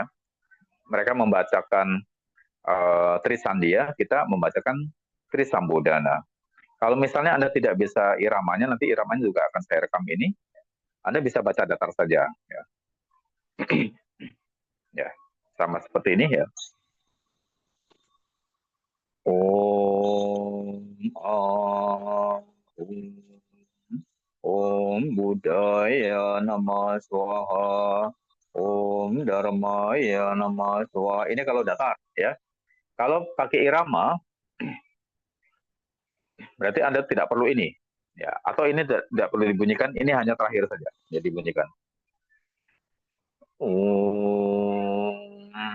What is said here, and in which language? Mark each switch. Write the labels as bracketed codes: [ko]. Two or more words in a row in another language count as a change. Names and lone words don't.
[id] Mereka membacakan Trisandia, kita membacakan Trisambodana. Kalau misalnya Anda tidak bisa iramanya, nanti iramanya juga akan saya rekam ini. Anda bisa baca datar saja ya. Ya, sama seperti ini ya. [sa] ॐ ॐ बुद्धाय नमः स्वाहा. ॐ धर्माय नमः स्वाहा. [id] Ini kalau datar ya. Kalau pakai irama, berarti Anda tidak perlu ini. Ya, atau ini tidak perlu dibunyikan, ini hanya terakhir saja. Ya dibunyikan. Om